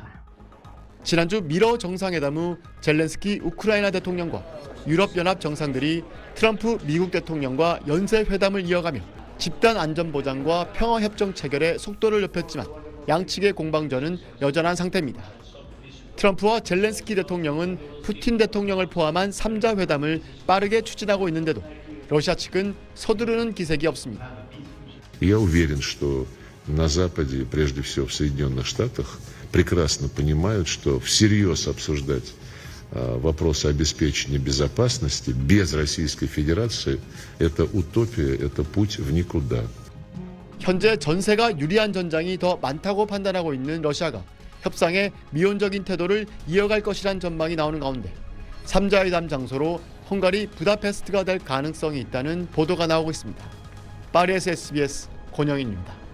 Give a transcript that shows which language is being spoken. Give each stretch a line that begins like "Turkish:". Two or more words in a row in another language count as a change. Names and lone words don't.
Korean: 지난주 미러 정상회담 후 젤렌스키 우크라이나 대통령과 유럽연합 정상들이 트럼프 미국 대통령과 연쇄회담을 이어가며 집단 안전보장과 평화협정 체결에 속도를 높였지만 양측의 공방전은 여전한 상태입니다. 트럼프와 젤렌스키 대통령은 푸틴 대통령을 포함한 3자 회담을 빠르게 추진하고 있는데도 러시아 측은 서두르는 기색이 없습니다.
Russian: Я уверен, что на Западе, прежде всего в Соединенных Штатах, прекрасно понимают, что всерьез обсуждать вопросы обеспечения безопасности без Российской Федерации – это утопия, это путь в никуда.
Korean: 현재 전세가 유리한 전장이 더 많다고 판단하고 있는 러시아가 협상에 미온적인 태도를 이어갈 것이란 전망이 나오는 가운데 3자 회담 장소로 헝가리 부다페스트가 될 가능성이 있다는 보도가 나오고 있습니다. 파리에서 SBS 권영인입니다.